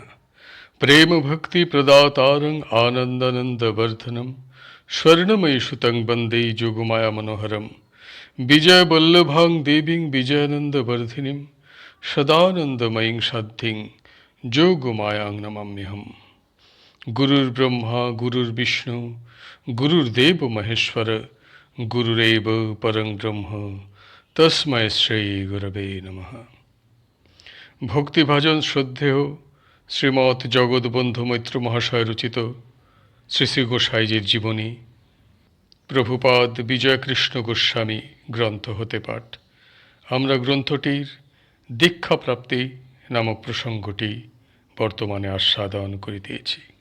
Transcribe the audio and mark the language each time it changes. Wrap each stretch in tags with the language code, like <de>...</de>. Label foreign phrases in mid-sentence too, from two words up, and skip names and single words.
<sa>प्रेम भक्ति प्रदातारं आनंदानंद वर्धनम स्वर्णमयी सुतं वंदे जोगमाया मनोहरम विजय वल्लभां देवीं विजयानंद वर्धिनीं सदानंदमयीं साध्यं जोगमायां नमाम्यहम्। गुरुर्ब्रह्मा गुरुर्विष्णु गुरुर्देव महेश्वर गुरुरेव परं ब्रह्म तस्मै श्री गुरवे नमः।</sa> <bn>ভক্তিভাজন শ্রদ্ধেয় শ্রীমৎ জগৎবন্ধু মৈত্র মহাশয় রচিত শ্রী শ্রী গোসাইজির জীবনী প্রভুপাদ বিজয়কৃষ্ণ গোস্বামী গ্রন্থ হতে পাঠ। আমরা গ্রন্থটির দীক্ষাপ্রাপ্তি নামক প্রসঙ্গটি বর্তমানে আস্বাদন করিতেছি।</bn>